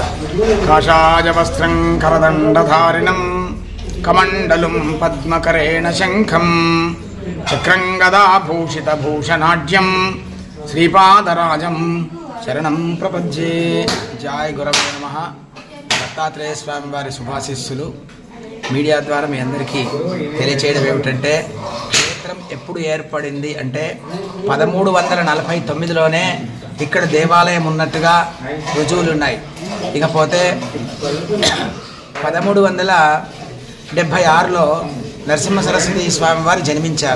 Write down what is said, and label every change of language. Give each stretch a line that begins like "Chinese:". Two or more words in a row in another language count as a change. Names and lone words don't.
Sanskrit: काषायवस्त्रं करदण्डधारिणं कमण्डलुं पद्मकरेण शङ्खं चक्रं गदाभूषितभूषणाढ्यं श्रीपादराजं शरणं प्रपद्ये। जय गुरवे नमः।
Telugu: దత్తాత్రేయ స్వామి వారి శుభాశీస్సులు మీడియా ద్వారా మీ అందరికీ తెలియచేయడం ఏమిటంటే, క్షేత్రం ఎప్పుడు ఏర్పడింది అంటే 1349లోనే ఇక్కడ దేవాలయం ఉన్నట్టుగా రుజువులు ఉన్నాయి. ఇకపోతే 1376లో నరసింహ సరస్వతి స్వామి వారు జన్మించారు.